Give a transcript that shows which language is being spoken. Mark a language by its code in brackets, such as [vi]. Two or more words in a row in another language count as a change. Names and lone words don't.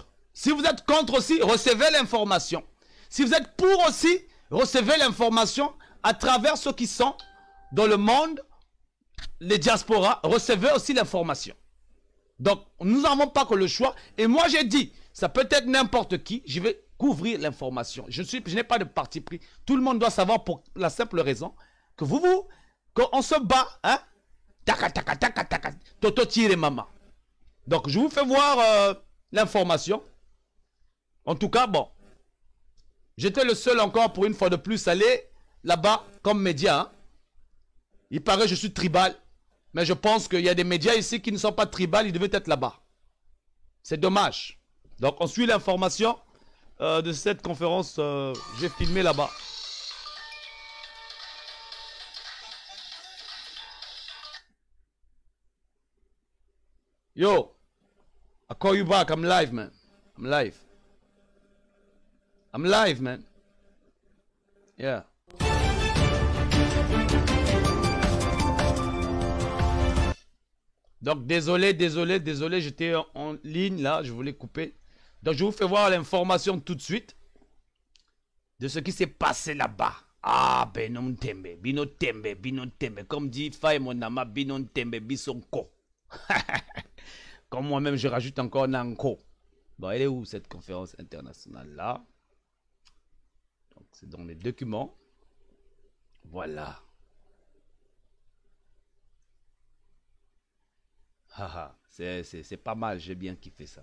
[fr] Si vous êtes contre aussi, recevez l'information. Si vous êtes pour aussi, recevez l'information à travers ceux qui sont dans le monde, les diasporas, recevez aussi l'information. Donc, nous n'avons pas que le choix. Et moi, j'ai dit, ça peut être n'importe qui, je vais couvrir l'information. Je n'ai pas de parti pris. Tout le monde doit savoir pour la simple raison que qu'on se bat, hein? Taka, taka, taka, taka, toto tire maman. Donc, je vous fais voir l'information. En tout cas, bon. J'étais le seul encore pour une fois de plus aller là-bas comme média. Hein. Il paraît que je suis tribal. Mais je pense qu'il y a des médias ici qui ne sont pas tribal. Ils devaient être là-bas. C'est dommage. Donc, on suit l'information de cette conférence. J'ai filmé là-bas. [en] Yo, I call you back. I'm live, man. I'm live. I'm live, man. Yeah. [fr] Donc, désolé, j'étais en ligne, là, je voulais couper. Donc, je vous fais voir l'information tout de suite de ce qui s'est passé là-bas, Ah, Benon Tembe, Bino Tembe, Bino Tembe. Comme dit Faye Monama, Binon Tembe, Bisonko. Comme moi-même, je rajoute encore Nanko. Bon, elle est où cette conférence internationale-là? Donc, c'est dans les documents. Voilà. C'est pas mal, j'ai bien kiffé ça.